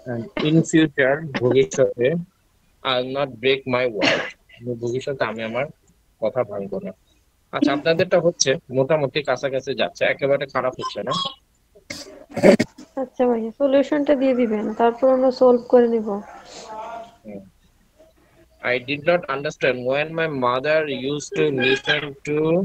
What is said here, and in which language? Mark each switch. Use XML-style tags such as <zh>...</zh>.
<en>and in future,</en> <bn>ভবিষ্যতে,</bn> <en>I'll not break my word,</en> <bn>ভবিষ্যতে আমি আমার কথা ভাঙবো না। আচ্ছা, আপনাদেরটা হচ্ছে মোটামুটি কাছাকাছি যাচ্ছে, একেবারে খারাপ হচ্ছে না। আচ্ছা ভাইয়া, সলিউশনটা দিয়ে দিবেন, তারপর আমরা সলভ করে নিব।</bn> <en>I did not understand when my mother used to listen to</en>